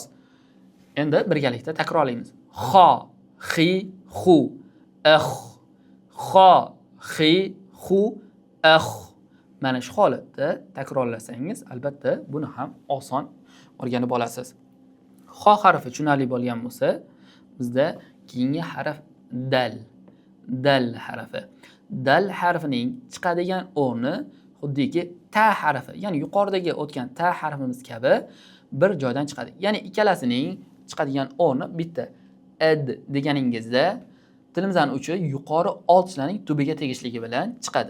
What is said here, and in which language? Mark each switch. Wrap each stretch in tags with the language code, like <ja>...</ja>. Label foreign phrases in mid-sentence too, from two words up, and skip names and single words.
<uz>Endi birgalikda takrorlaymiz. Xo, xi, xu, xo, xi, xu, mana shu holatda takrorlasangiz, albatta buni ham oson o'rganib olasiz. Xo harfi tushunarli bo'lgan bo'lsa, bizda keyingi harf dal. Dal harfi. Dal harfining chiqadigan o'rni xuddiki ta harfi, ya'ni yuqoridagi o'tgan ta harfimiz kabi bir joydan chiqadi. Ya'ni ikkalasining chiqadigan o'rni bitta. Ed deganingizda tilimizning uchi yuqori old tishlarning tubiga tegishligi bilan chiqadi.</uz>